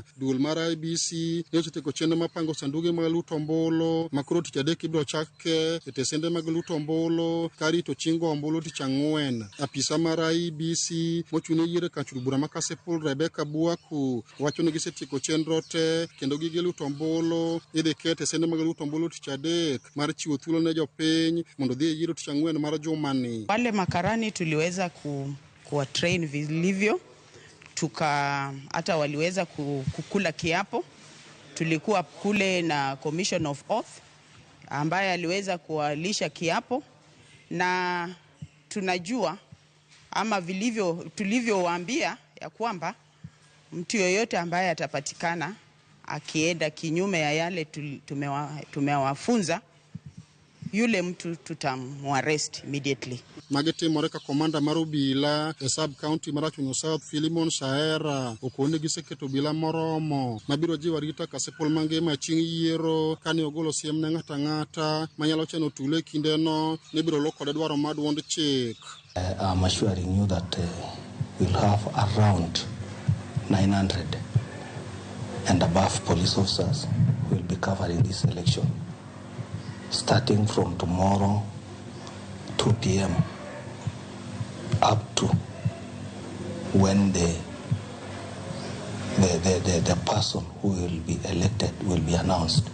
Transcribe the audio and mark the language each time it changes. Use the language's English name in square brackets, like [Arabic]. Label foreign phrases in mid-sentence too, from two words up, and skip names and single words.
[Luo (Kenya and Tanzania)] Duol mar IEBC ne osetieko chenro mapango sanduge mag luto ombulu makoro tich adek ibiro chake e tesende mag luto ombulu karito chingo ombulu tich ang'wen. Apisa mar IEBC mochune yiero kar chung'o bura ma Kasipul Rebecca Buaku wacho ni gisetieko chenro te kendo gige luto ombulu idhi ket tesende mag luto ombulu tich adek mar chiwo thuolo ne jopiny mondo dhi yiero tich ang'wen mar jumani. [Swahili] Wale makarani tuliweza kuwa train vilivyo, hata waliweza kukula kiapo. Tulikuwa kule na Commission of Oath ambaye aliweza kuwalisha kiapo, na tunajua ama tulivyowaambia ya kwamba mtu yoyote ambaye atapatikana akienda kinyume ya yale tumewafunza, yule mtu tutamwarrest immediately. [Luo (Kenya and Tanzania)] Magetimore ka komanda mar obila e [English] sub county [Luo (Kenya and Tanzania)] mar Achunyo South Philemon Saera okone giseketo obila moromo mabiro jiwo arita Kasipul mangima chieng' yiero kane ogolo siem ne ng'ata ng'ata manyalo chano tule kindeno ne biro lokode dwaro mar duond chik. [English] I'm assuring you that we'll have around 900 and above police officers who will be covering this election starting from tomorrow 2 p.m. up to when the person who will be elected will be announced.